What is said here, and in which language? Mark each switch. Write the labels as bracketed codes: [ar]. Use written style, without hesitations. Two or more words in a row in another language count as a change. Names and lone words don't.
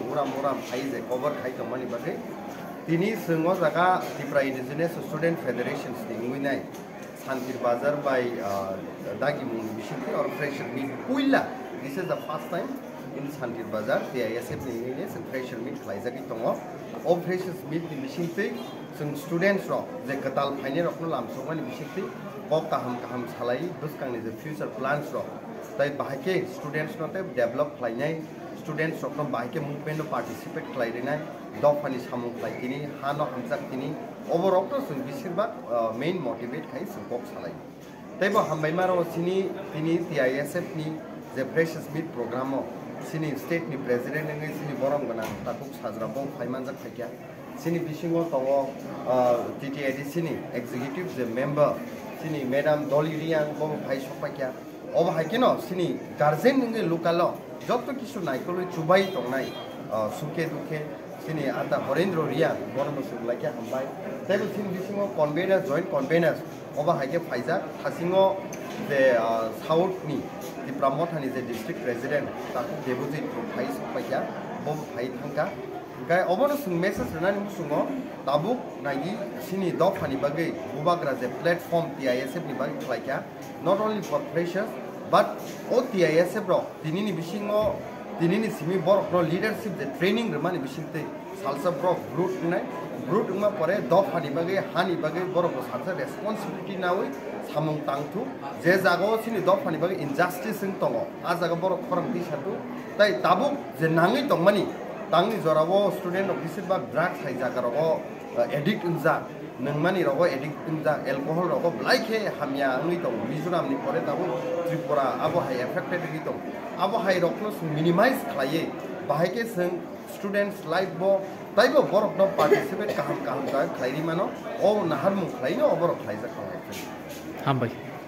[trp] muram haize cover khai to mani bagai tini sengo jaga Tripura Indigenous Student Federations ni nguinai Santir Bazar by Dagi Muni Bishinti or Fresher Meet Puilla. [en] This is the first time in [trp] Santir Bazar DISF ni nguinai sen Fresher Meet khai jagi tongo of Fresher Meet ni Bishinti sen students ro je katal phaine rok no lam songmani Bishinti kok kaham salai buskang ni [en] the future plans [trp] ro tai bahake students note develop khlainai students rokno bahake movement participate khlainai dofani samung khlaitini hano hamjak tini overall to sung bisirba main motivate khai sungkok salai tai bo hambai maro sini tini DISF ni [en] the precious meet program [trp] sini state ni president ngai sini borom gana takuk sajra bong phaimanjak khaikya sini bisingo tongo TTAD sini executive the member sini madam Dolly Riang bong phai sopakya Oba haikino sini guardian nge lokalo joto kisu naikolo chubai tongnai suke duke sini ata Horendro Ria borno suglakya hambai table sini bisingo [en] convener joint conveners [trp] oba haike phaija thasingo the south ni the Pramothani [en] the district president [trp] taku debuji phai sopakya bom phai thangka gai obono sung message renani musungo tabuk nagi sini dofani bagai bubagra [en] the platform [trp] DISF ni bagai khlaikya [en] not only for freshers but all DISF [trp] bro tinini bisingo tinini simi borok no [en] leadership the training [trp] remani bisinte salsa bro brute nai brute ma pore dofani bagai hani bagai borok ko salsa responsibility nawi samung tangtu je jago sini dofani bagai injustice sing tongo a jaga borok khorang ti satu tai tabuk je nangi tongmani tangni jorabo [en] student officer [trp] ba drugs hai jaga rogo addict unja nangmani rogo addict unja alcohol rogo blaike hamya angni tong mizoram ni pore tabu Tripura abo hai affected gi tong abo hai rokno minimize khlaye bahaike sing [en] students life [trp] bo taibo borok no participate kaham ka khlairi mano o nahar mu khlaino oborok khlaija khlai hambai